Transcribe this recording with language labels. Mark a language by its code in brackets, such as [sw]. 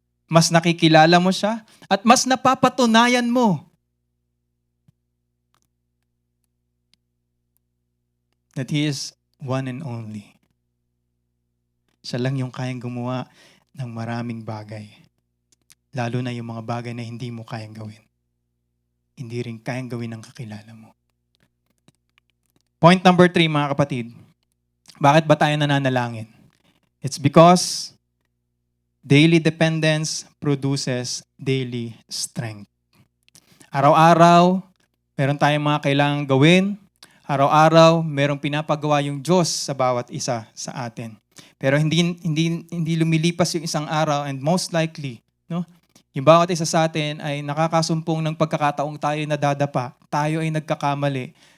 [tl] Mas nakikilala mo siya at mas napapatunayan mo [en] that He is one and only. [tl] Siya lang yung kayang gumawa ng maraming bagay. Lalo na yung mga bagay na hindi mo kayang gawin. Hindi rin kayang gawin ng kakilala mo. Point number 3 mga kapatid. Bakit ba tayo nananalangin? [en] It's because daily dependence produces daily strength. [tl] Araw-araw, meron tayong mga kailangang gawin. Araw-araw, merong pinapagawa yung Diyos sa bawat isa sa atin. Pero hindi lumilipas yung isang araw, [en] and most likely, [tl] no? Yung bawat isa sa atin ay nakakasumpong ng pagkakataong tayo ay nadadapa, tayo ay nagkakamali.